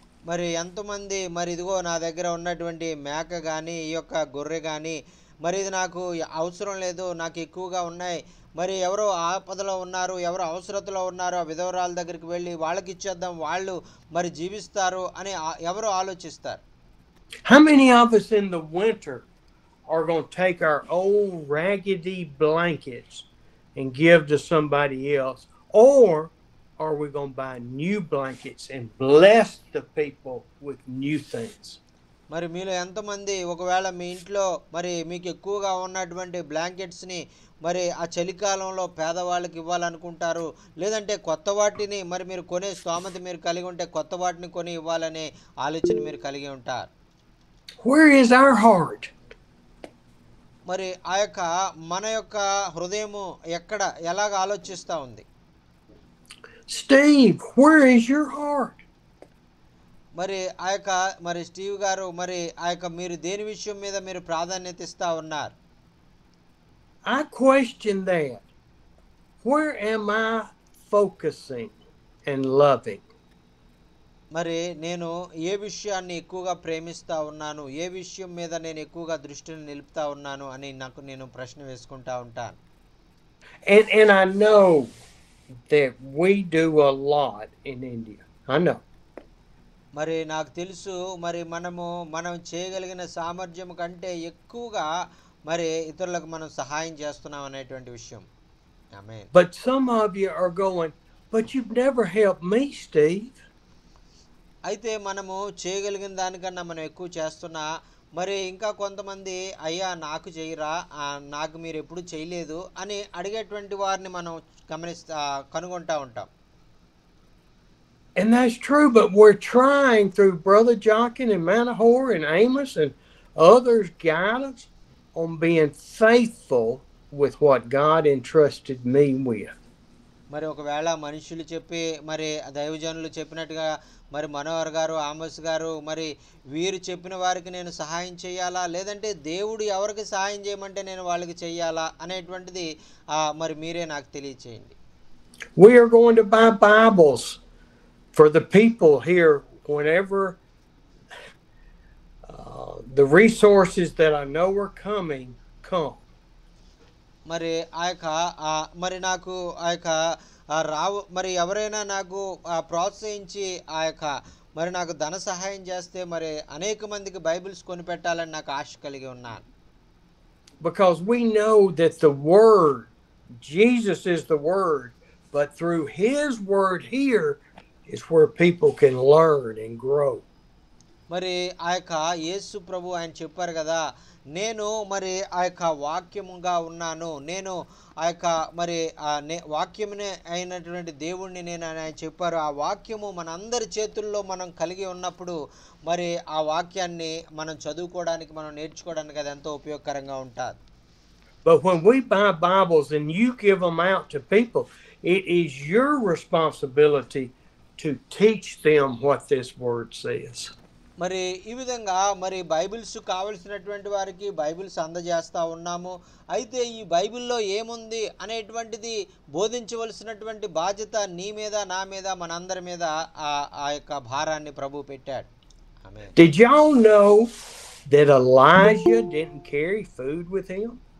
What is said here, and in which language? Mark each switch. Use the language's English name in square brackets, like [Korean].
[Telugu] మరి ఎంతమంది మరి ఇదిగో నా దగ్గర ఉన్నటువంటి మేక కానీ ఈ యొక్క గొర్రె కానీ మరి ఇది నాకు అవసరం లేదు, నాకు ఎక్కువగా ఉన్నాయి, మరి ఎవరో ఆపదలో ఉన్నారు, ఎవరో అవసరతలో ఉన్నారు, ఆ విధవరాల దగ్గరికి వెళ్ళి వాళ్ళకి ఇచ్చేద్దాం, వాళ్ళు మరి జీవిస్తారు అని ఎవరు ఆలోచిస్తారు? [English] How many of us in the winter are going to take our old raggedy blankets and give to somebody else, or are we going to buy new blankets and bless the people with new things? [Telugu] మరి మీలో ఎంతమంది ఒకవేళ మీ ఇంట్లో మరి మీకు ఎక్కువగా ఉన్నటువంటి బ్లాంకెట్స్ని మరి ఆ చలికాలంలో పేదవాళ్ళకి ఇవ్వాలనుకుంటారు, లేదంటే కొత్త వాటిని మరి మీరు కొనే స్తోమత మీరు కలిగి ఉంటే కొత్త వాటిని కొని ఇవ్వాలనే ఆలోచన మీరు కలిగి ఉంటారు. [English] Where is our heart? [Telugu] మరి మన యొక్క హృదయము ఎలాగ ఆలోచిస్తూ ఉంది? [English] Steve, where is your heart? [Telugu] మరి మరి స్టీవ్ గారు మరి మీరు దేని విషయం మీద మీరు ప్రాధాన్యత ఇస్తా ఉన్నారు? [English] I question that. Where am I focusing and loving? [Telugu] మరి నేను ఏ విషయాన్ని ఎక్కువగా ప్రేమిస్తా ఉన్నాను, ఏ విషయం మీద నేను ఎక్కువగా దృష్టిని నిలుపుతా ఉన్నాను అని నేను ప్రశ్న వేసుకుంటా ఉంటాను. [English] And I know that we do a lot in India. I know. [Telugu] మరి నాకు తెలుసు మరి మనం చేయగలిగిన సామర్థ్యం కంటే ఎక్కువగా మరి ఇతరులకు మనం సహాయం చేస్తున్నాం అనేటువంటి విషయం. ఆమేన్. [English] But some of you are going, but you've never helped me, Steve. [Telugu] అయితే మనము చేయగలిగిన దానికన్నా మనం ఎక్కువ చేస్తున్నా మరి ఇంకా కొంతమంది అయ్యా నాకు చేయరా, నాకు మీరు ఎప్పుడు చేయలేదు అని అడిగేటువంటి వారిని మనం కనుగొంటా ఉంటాం. [English] And that's true, but we're trying through Brother Jochen and Manahor and Amos and others' guidance on being faithful with what God entrusted me with. [Telugu] మరి ఒకవేళ మనుషులు చెప్పి మరి దైవజనులు చెప్పినట్టుగా మరి మనోహర్ గారు, ఆమోస్ గారు మరి వీరు చెప్పిన వారికి నేను సహాయం చేయాలా, లేదంటే దేవుడు ఎవరికి సహాయం చేయమంటే నేను వాళ్ళకి చేయాలా అనేటువంటిది మరి మీరే నాకు తెలియచేయండి. [English] We are going to buy Bibles for the people here whenever the resources that I know are coming come. [Telugu] మరి ఆ యొక్క మరి నాకు ఆ యొక్క మరి ఎవరైనా నాకు ప్రోత్సహించి ఆ యొక్క మరి నాకు ధన సహాయం చేస్తే మరి అనేక మందికి బైబిల్స్ కొనిపెట్టాలని నాకు ఆశ కలిగి ఉన్నాను. [English] Because we know that the Word, Jesus is the Word, but through His Word here is where people can learn and grow. [Telugu] మరి ఆ యొక్క యేసు ప్రభు ఆయన చెప్పారు కదా, నేను మరి ఆ యొక్క వాక్యముగా ఉన్నాను, నేను ఆ యొక్క మరి వాక్యమునే అయినటువంటి దేవుణ్ణి నేను ఆయన చెప్పారు. ఆ వాక్యము మనందరి చేతుల్లో మనం కలిగి ఉన్నప్పుడు మరి ఆ వాక్యాన్ని మనం చదువుకోవడానికి మనం నేర్చుకోవడానికి అది ఎంతో ఉపయోగకరంగా ఉంటుంది. [English] But when we buy Bibles and you give them out to people, it is your responsibility to teach them what this word says. [Telugu] మరి ఈ విధంగా మరి బైబిల్స్ కావలసినటువంటి వారికి బైబిల్స్ అందజేస్తూ ఉన్నాము. అయితే ఈ బైబిల్లో ఏముంది అనేటువంటిది బోధించవలసినటువంటి బాధ్యత నీ మీద, నా మీద, మనందరి మీద ఆ యొక్క భారాన్ని ప్రభు పెట్టాడు. ఆమేన్. [English] Did y'all know that Elijah didn't carry food with him?